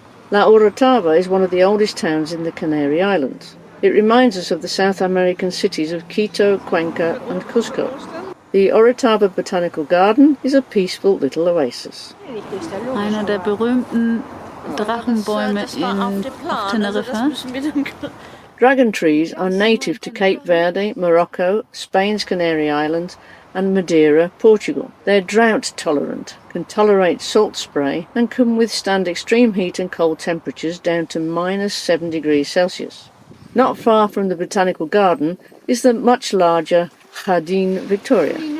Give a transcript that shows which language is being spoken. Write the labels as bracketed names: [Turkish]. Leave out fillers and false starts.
[English] La Orotava is one of the oldest towns in the Canary Islands. It reminds us of the South American cities of Quito, Cuenca and Cusco. The Orotava Botanical Garden is a peaceful little oasis. [German] Einer der berühmten Drachenbäume auf Teneriffa. [English] Dragon trees are native to Cape Verde, Morocco, Spain's Canary Islands and Madeira, Portugal. They're drought tolerant, can tolerate salt spray and can withstand extreme heat and cold temperatures down to -7 degrees Celsius. Not far from the botanical garden is the much larger Jardín Victoria.